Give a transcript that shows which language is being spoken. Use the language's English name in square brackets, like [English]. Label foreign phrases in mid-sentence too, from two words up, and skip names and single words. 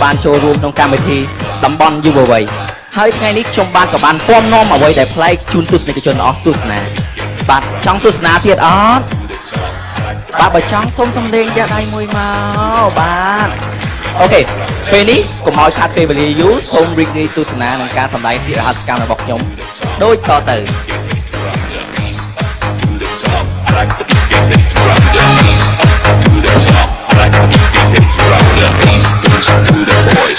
[Khmer] បានចូលរួមក្នុងកម្មវិធីតំបន់យុវវ័យហើយថ្ងៃនេះខ្ញុំបាទក៏បានពំនាំអ្វីដែលប្លែកជូនទស្សនិកជនអស់ទស្សនាបាទចង់ទស្សនាទៀតអត់បាទបើចង់សូមសំលេងផ្ទះដៃមួយមកបាទអូខេពេលនេះកុំឲ្យខាត់ពេលវេលាយូរសូមរីករាយទស្សនានឹងការសម្ដែងសិរហស្សកម្មរបស់ខ្ញុំដូចតទៅ [English] I like the beat, get ready to rock the bass up to the top. I like the beat, get ready to rock the bass goes to the voice.